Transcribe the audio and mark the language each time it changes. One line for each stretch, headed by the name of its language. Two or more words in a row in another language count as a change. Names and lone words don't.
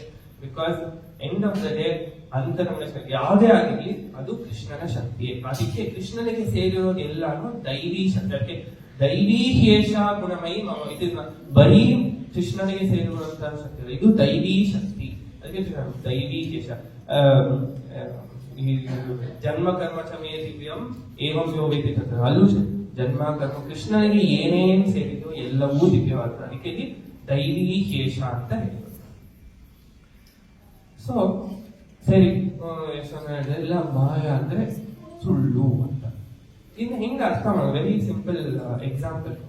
English: because end of the day
Kannada: ಅಂತ ನಮ್ಮ ಶಕ್ತಿ ಯಾವುದೇ ಆಗಿರ್ಲಿ ಅದು ಕೃಷ್ಣನ ಶಕ್ತಿ. ಅದಕ್ಕೆ ಕೃಷ್ಣನಿಗೆ ಸೇರಿರೋದು ಎಲ್ಲಾನು ದೈವಿ ಶಕ್ತಿ.
Sanskrit: ದೈವಿ ಹೇಷ ಗುಣಮಯಿ ಮಮ,
Kannada: ಇದು ಬರೀ ಕೃಷ್ಣನಿಗೆ ಸೇರಿರುವಂತಹ ಶಕ್ತಿ, ಇದು ದೈವಿ ಶಕ್ತಿ. ಅದಕ್ಕೆ
Sanskrit: ದೈವಿ ಹೇಷ. ಜನ್ಮ ಕರ್ಮ ಚ ಮೇ ದಿವ್ಯಂ ಏವಂ ಯೋ ವೇತಿ ತತ್ರ.
Kannada: ಅಲ್ಲೂ ಜನ್ಮ ಕರ್ಮ ಕೃಷ್ಣನಿಗೆ ಏನೇನ್ ಸೇರಿದೋ ಎಲ್ಲವೂ ದಿವ್ಯವಾದ. ಅದಕ್ಕೆ ಇಲ್ಲಿ
Sanskrit: ದೈವಿ ಹೇಷ
Kannada: ಅಂತ ಹೇಳಿದ್ರು. ಸೊ ಸರಿ, ಎಲ್ಲ ಮಾಯ ಅಂದ್ರೆ ಸುಳ್ಳು ಅಂತ. ಇನ್ನು ಹೆಂಗ ಅರ್ಥ ಮಾಡೋದು?
English: very simple example.